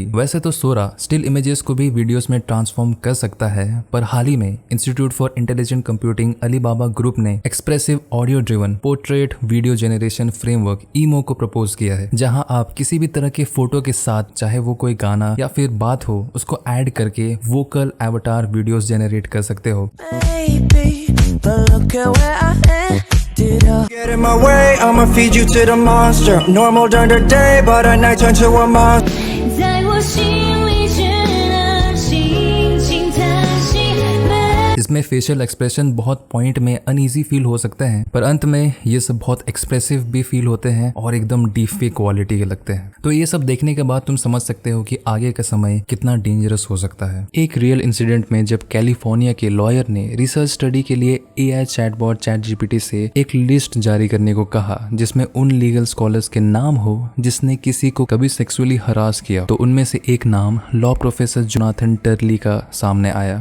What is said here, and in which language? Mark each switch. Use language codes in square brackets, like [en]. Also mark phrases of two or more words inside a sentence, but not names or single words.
[hi] वैसे तो सोरा [en] still images [hi] को भी वीडियोस में ट्रांसफॉर्म कर सकता है, पर हाल ही में इंस्टीट्यूट फॉर इंटेलिजेंट कंप्यूटिंग अलीबाबा ग्रुप ने [en] expressive audio driven portrait video generation framework [hi] ईमो को प्रपोज किया है, जहां आप किसी भी तरह के फोटो के साथ, चाहे वो कोई गाना या फिर बात हो, उसको ऐड करके [en] vocal avatar videos [hi] जनरेट कर सकते हो। [en] Get in my way, I'ma feed you to the monster. Normal during the day, but at night turn to a monster. [zh] 在我心里只 [hi] इसमें फेशियल एक्सप्रेशन बहुत पॉइंट में [en] uneasy feel [hi] हो सकते हैं, पर अंत में ये सब बहुत एक्सप्रेसिव भी फील होते हैं और एकदम [en] deep fake quality [hi] के लगते हैं। तो ये सब देखने के बाद तुम समझ सकते हो कि आगे का समय कितना डेंजरस हो सकता है। एक [en] real incident [hi] में जब कैलिफोर्निया के लॉयर ने [en] research study [hi] के लिए [en] AI chatbot [hi] ChatGPT से एक लिस्ट जारी करने को कहा जिसमें उन [en] legal scholars [hi] के नाम हो जिसने किसी को कभी [en] sexually harass [hi] किया, तो उनमें से एक नाम [en] law professor [hi] जोनाथन टर्ली का सामने आया।